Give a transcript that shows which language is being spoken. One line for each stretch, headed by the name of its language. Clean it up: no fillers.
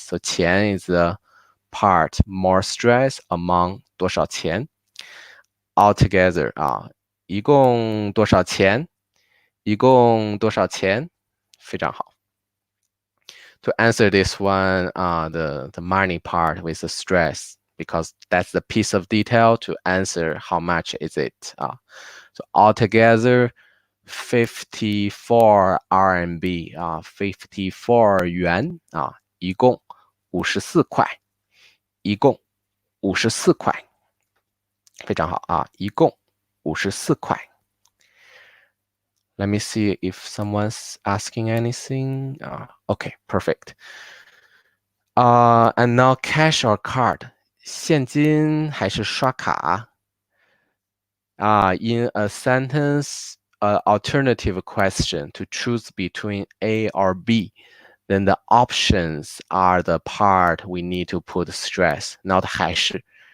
English: So 钱 is the part more stress among 多少钱 altogether
Chinese: 一共多少钱？一共多少钱？非常好。
English: To answer this one, the money part with the stress, because that's the piece of detail to answer how much is it. So altogether, 54 RMB, 54 yuan,
Chinese: 一共54块，一共54块，非常好一共54块。
English: Let me see if someone's asking anything. Okay, perfect. And now cash or card.
Chinese: 现金还是刷卡？
English: In a sentence, alternative question to choose between A or B, then the options are the part we need to put stress, not 还是.